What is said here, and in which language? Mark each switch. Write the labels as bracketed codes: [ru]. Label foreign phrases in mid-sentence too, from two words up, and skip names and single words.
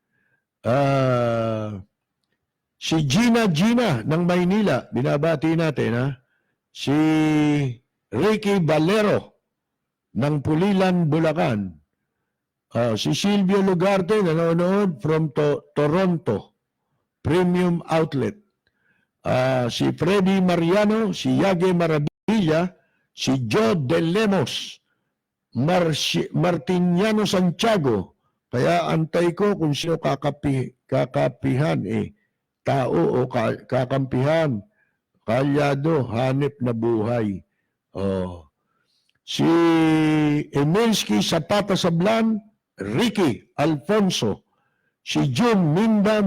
[tl] Si Gina ng Maynila, binabati natin, Si Ricky Valero ng Pulilan, Bulacan. Si Silvio Lugarte, nanonood from Toronto, Premium Outlet. Si Freddy Mariano, si Yage Maravilla, si Joe De Lemos, Martiniano Santiago. Kaya antay ko kung sino kakapihan tao o kakampihan. Kalyado, hanip na buhay. Si Emilski Zapata Sablan, Ricky Alfonso, si June Minda